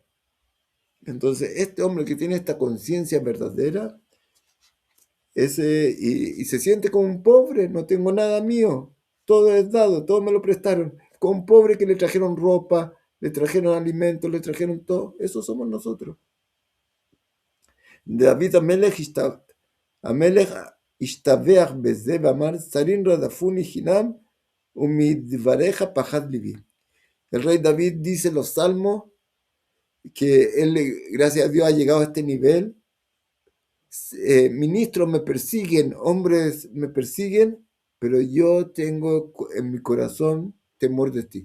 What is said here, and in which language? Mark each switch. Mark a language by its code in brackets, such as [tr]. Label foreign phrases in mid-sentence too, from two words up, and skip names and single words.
[es] Entonces, este hombre que tiene esta conciencia verdadera, y se siente como un pobre, no tengo nada mío, todo es dado, todo me lo prestaron. Como un pobre que le trajeron ropa, le trajeron alimentos, le trajeron todo. Eso somos nosotros. [he] דוד המלך השתבח בזה ואמר שרים רדפוני חנם ומדבריך פחד לבי. [es] El rey David dice en los salmos que él, gracias a Dios, ha llegado a este nivel. Ministros me persiguen, hombres me persiguen, pero yo tengo en mi corazón temor de ti.